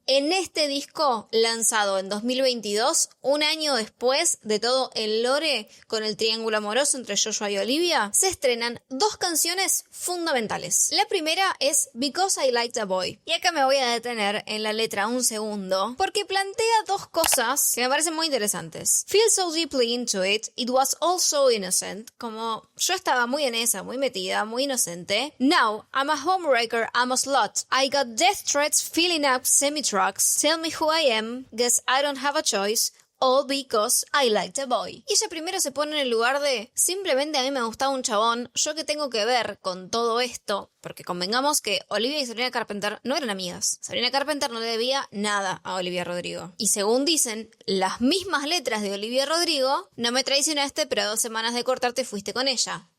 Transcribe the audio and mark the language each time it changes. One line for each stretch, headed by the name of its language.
Spanish: En este disco, lanzado en 2022, un año después de todo el lore con el triángulo amoroso entre Joshua y Olivia, se estrenan 2 canciones fundamentales. La primera es Because I Liked a Boy. Y acá me voy a detener en la letra un segundo, porque plantea 2 cosas que me parecen muy interesantes.
English: Feel so deeply into it, it was all so innocent.
Spanish: Como yo estaba muy en esa, muy metida, muy inocente.
English: Now, I'm a homewrecker, I'm a slut. I got death threats filling up semi-trucks. Tell me who I am, guess I don't have a choice. All because I liked a boy.
Spanish: Y ella primero se pone en el lugar de, simplemente a mí me gustaba un chabón, yo qué tengo que ver con todo esto, porque convengamos que Olivia y Sabrina Carpenter no eran amigas. Sabrina Carpenter no le debía nada a Olivia Rodrigo. Y según dicen las mismas letras de Olivia Rodrigo, no me traicionaste, pero a 2 semanas de cortarte fuiste con ella.